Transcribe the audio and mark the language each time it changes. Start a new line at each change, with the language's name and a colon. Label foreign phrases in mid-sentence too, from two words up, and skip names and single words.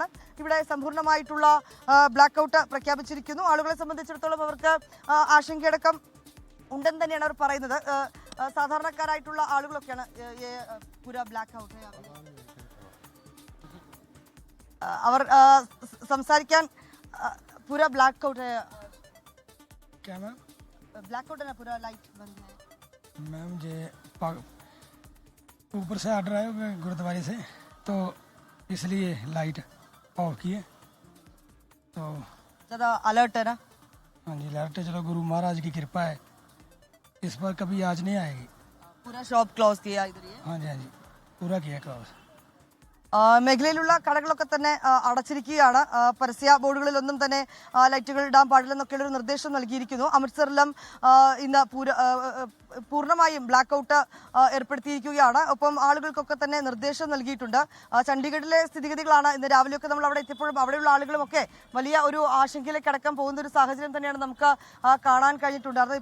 Malayalam: ഇവിടെ സമ്പൂർണ്ണമായിട്ടുള്ള
English: black out
Malayalam: പ്രഖ്യാപിച്ചിരിക്കുന്നു. ആളുകളെ സംബന്ധിച്ചിടത്തോളം അവർക്ക് ആശങ്കയടക്കം ഉണ്ടെന്ന് തന്നെയാണ് അവർ പറയുന്നത്. സാധാരണക്കാരായിട്ടുള്ള ആളുകളൊക്കെയാണ്
English: black out
Malayalam: അവർ സംസാരിക്കാൻ
Hindi: पूरा ब्लैक आउट है क्या मैम?
English: black out
Hindi: है ना, पूरा लाइट बंद है मैम। ये ऊपर से ऑर्डर आया गुरुद्वारे से, तो इसलिए
English: light off
Hindi: की है। तो ज़्यादा अलर्ट है ना? हाँ जी, अलर्ट है। चलो, गुरु महाराज की कृपा है, इस पर कभी आज नहीं आएगी। पूरा
English: shop close
Hindi: किया इधर ही है? हाँ जी, हाँ जी, पूरा किया क्लोज।
Malayalam: മേഖലയിലുള്ള കടകളൊക്കെ തന്നെ അടച്ചിരിക്കുകയാണ്. പരസ്യ ബോർഡുകളിലൊന്നും തന്നെ ലൈറ്റുകൾ ഇടാൻ പാടില്ലെന്നൊക്കെയുള്ള ഒരു നിർദ്ദേശം നൽകിയിരിക്കുന്നു. അമൃത്സറിലും ഇന്ന് പൂർണ്ണമായും
English: black out
Malayalam: ഏർപ്പെടുത്തിയിരിക്കുകയാണ്. ഒപ്പം ആളുകൾക്കൊക്കെ തന്നെ നിർദ്ദേശം നൽകിയിട്ടുണ്ട്. ചണ്ഡീഗഡിലെ സ്ഥിതിഗതികളാണ് ഇന്ന് രാവിലെയൊക്കെ നമ്മൾ അവിടെ എത്തിയപ്പോഴും അവിടെയുള്ള ആളുകളുമൊക്കെ വലിയ ഒരു ആശങ്കയിലേക്ക് അടക്കം പോകുന്ന ഒരു സാഹചര്യം തന്നെയാണ് നമുക്ക് കാണാൻ കഴിഞ്ഞിട്ടുണ്ടായിരുന്നത്.